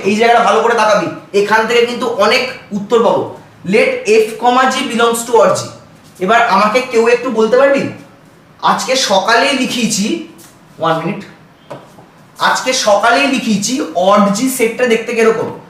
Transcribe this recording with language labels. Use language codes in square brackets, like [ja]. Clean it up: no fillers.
[bn] এই জায়গাটা ভালো করে তাকাবি, এখান থেকে কিন্তু অনেক উত্তর পাবো। [en] Let f, g belongs to odd g। [bn] এবার আমাকে কেউ একটু বলতে পারবি, আজকে সকালেই লিখিয়েছি, 1 মিনিট, আজকে সকালেই লিখিয়েছি অড জি সেটটা দেখতে কিরকম?